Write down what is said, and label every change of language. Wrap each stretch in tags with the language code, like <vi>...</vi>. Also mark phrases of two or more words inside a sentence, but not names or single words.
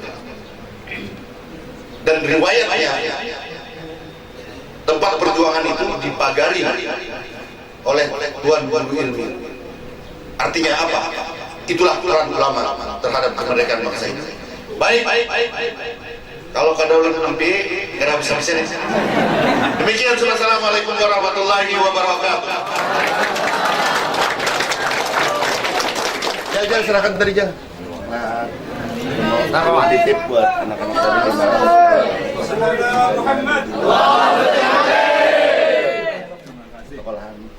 <id>Dan riwayatnya tempat perjuangan itu dipagari oleh tuan guru ilmu. Artinya apa? Itulah peran ulama terhadap kemerdekaan bangsa ini.</id> <bjn>Baik. Kalau kada ulun nampi, kada bisa-bisa nih.</bjn> <ar>Demikian, assalamualaikum warahmatullahi wabarakatuh.</ar> <id>Jangan serahkan tadi jangan. Nah, titip buat anak-anak tadi. Muhammad. Sekolahan.</id>